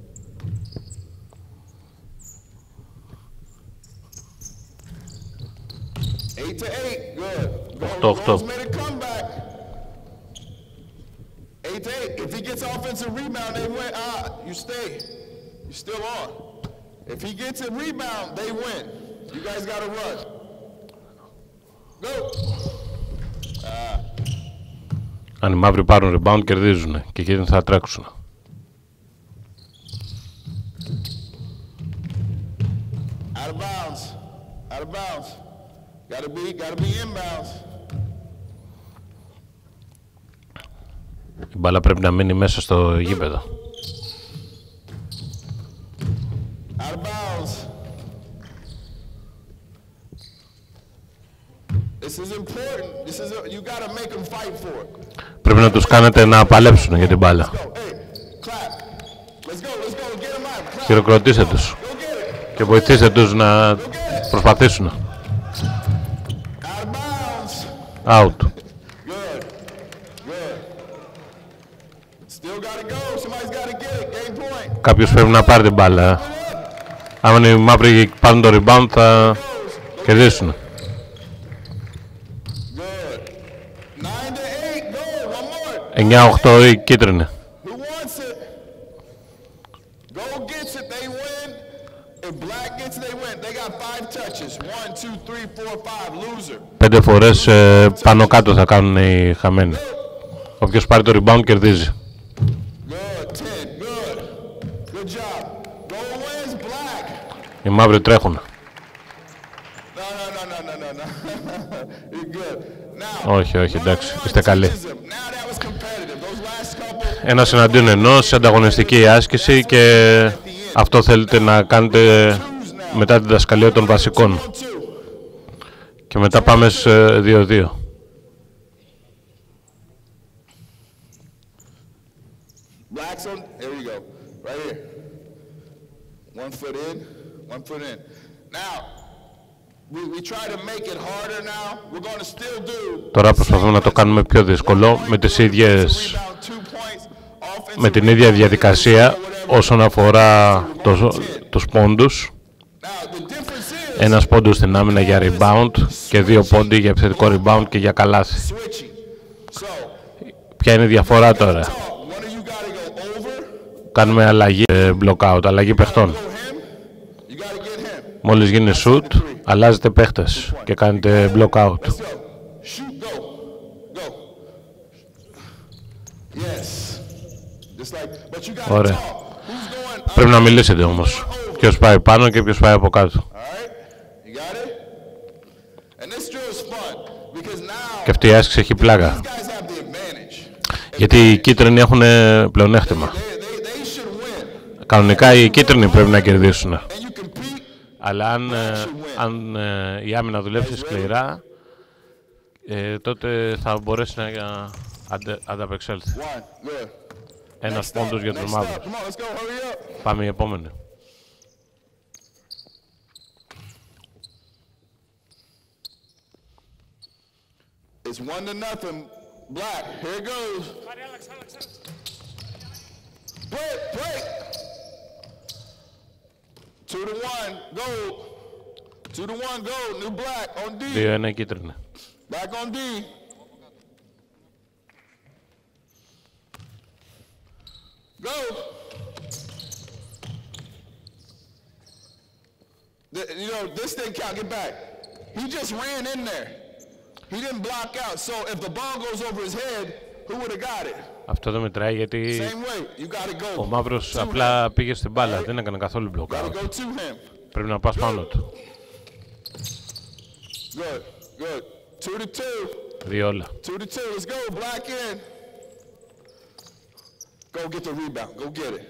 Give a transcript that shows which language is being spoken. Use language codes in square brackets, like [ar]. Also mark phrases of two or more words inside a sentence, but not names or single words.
[en] 8-8, good. 8-8. Rose made a comeback. 8-8. If he gets offensive rebound, they win. You stay. You're still on. If he gets a rebound, they win. You guys got to run. Go. [el] Αν οι μαύροι πάρουν rebound, κερδίζουν και εκείνοι θα τρέξουν. [en] Out of bounds. Out of bounds. Gotta be inbounds. [el] Η μπάλα πρέπει να μείνει μέσα στο γήπεδο. [en] Out of bounds. This is important. You gotta make them fight for it. [el] Πρέπει να τους κάνετε να παλέψουν για την μπάλα. [en] Hey, clap. Let's go, get them out. Clap. [el] Χειροκροτήστε τους [en] Go get it. [el] και βοηθήστε τους να προσπαθήσουν. [en] Out of bounds. Out. Good. Good. Still gotta go. Somebody's gotta get it. Game point. [el] Κάποιος πρέπει να πάρει την μπάλα. Αν οι μαύροι πάρουν το rebound θα κερδίσουν. [en] Good. 9-8. Go. One more. [el] 9-8 η κίτρινη. [en] Who wants it? Gold gets it, they win. If black gets it, they win. They got 5 touches. 1, 2, 3, 4, 5. Loser. [el] 5 φορές πάνω κάτω θα κάνουν οι χαμένοι. Όποιος πάρει το rebound κερδίζει. [en] Good. 10. Good. Good job. Gold wins. Black. [el] Οι μαύροι τρέχουν. [en] No. You're good. Now. [el] Όχι, εντάξει, είστε καλοί. [en] Now that was competitive. Those last couple. [el] Ένας εναντίον ενός, ανταγωνιστική άσκηση και αυτό θέλετε να κάνετε μετά την δασκαλία των βασικών. Και μετά πάμε σε 2-2. [en] Blacks on. There you go. Right here. 1 foot in. 1 foot in. Now, we try to make it harder now. We're going to still do. [el] Τώρα προσπαθούμε να το κάνουμε πιο δύσκολο με τις ίδιες, [en] Rebound 2 points. [el] με την ίδια διαδικασία όσον αφορά τους πόντους. [en] Now, the difference is [el] Ένας πόντος στην άμυνα για rebound και 2 πόντοι για επιθετικό rebound και για καλάθι. [en] switching. So, [el] Ποια είναι η διαφορά τώρα? [en] one of you got to go over. [el] Κάνουμε αλλαγή [en] block out, [el] αλλαγή παιχτών. [en] Go him. You got to get him. [el] Μόλις γίνει shoot, αλλάζετε παίχτες και κάνετε [en] block out. Let's go. Shoot. Go. Go. Yes. Just like. But you got to [el] Ωραία. [en] talk. Who's going? [el] Πρέπει να μιλήσετε όμως. Ποιος πάει πάνω και ποιος πάει από κάτω. [en] All right. You got it. And this drill is fun because now [el] Και αυτή η άσκηση έχει πλάκα. [en] these guys have the advantage. [el] Γιατί οι κίτρινοι έχουν πλεονέκτημα. [en] They should win. [el] Κανονικά οι κίτρινοι πρέπει να κερδίσουν. [en] And you compete. [el] Αλλά αν η άμυνα δουλέψει σκληρά, τότε θα μπορέσει να ανταπεξέλθει. [en] One. Good. [el] Ένας πόντος για τους [en] Next up. [el] μαύρους. [en] Come on. Let's go. Hurry up. [el] Πάμε η επόμενη. [en] It's 1-0. Black. Here it goes. Break. 2-1. Gold. 2-1. Gold. New black on D. [el] 2-1 η κίτρινη. [en] Back on D. Go. You know, this didn't count. Get back. He just ran in there. He didn't block out. So if the ball goes over his head, who would have got it? [el] Αυτό δεν μετράει γιατί [en] Same way. You got to go. [el] ο μαύρος απλά πήγε στην μπάλα, δεν έκανε καθόλου block [en] Got to out. go to him. [el] Πρέπει να πας πάνω του. [en] Good. 2-2. [el] 2 όλα. [en] 2-2. Let's go. Black in. Go get the rebound. Go get it.